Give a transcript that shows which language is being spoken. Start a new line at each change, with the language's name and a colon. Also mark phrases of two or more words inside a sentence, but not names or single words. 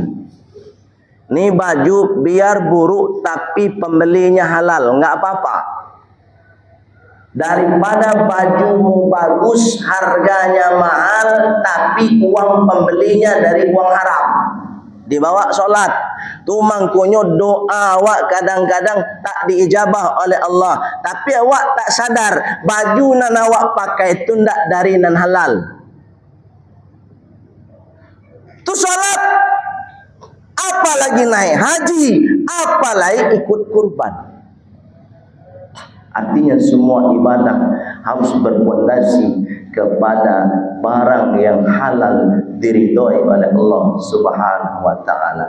Indonesian: Nih baju biar buruk tapi pembelinya halal, nggak apa-apa. Daripada bajumu bagus, harganya mahal, tapi uang pembelinya dari uang haram. Dibawa sholat.
Minangkabau: Tuh mangkonyo doa awak kadang-kadang tak diijabah oleh Allah. Tapi awak tak sadar, baju nan awak pakai itu ndak dari nan halal.
Indonesian: Itu sholat, apalagi naik haji, apalagi ikut kurban. Artinya semua ibadah harus berpondasi kepada barang yang halal diridhoi oleh Allah
Arabic: سبحانه وتعالى.